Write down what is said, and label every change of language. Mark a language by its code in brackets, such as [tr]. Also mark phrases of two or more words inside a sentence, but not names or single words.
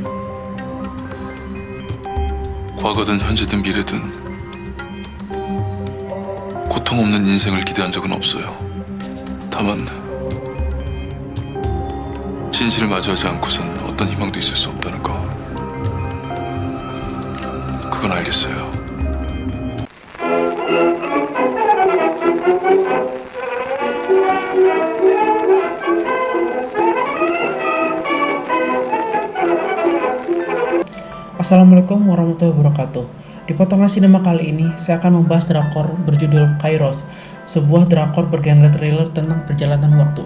[ko] 과거든 현재든 미래든 고통 없는 인생을 기대한 적은 없어요. 다만 진실을 마주하지 않고선 어떤 희망도 있을 수 없다는 거, 그건 알겠어요. [ar] السلام عليكم ورحمة الله وبركاته. [id] Di potongan sinema kali ini, saya akan membahas drakor berjudul Kairos, sebuah drakor bergenre thriller tentang perjalanan waktu.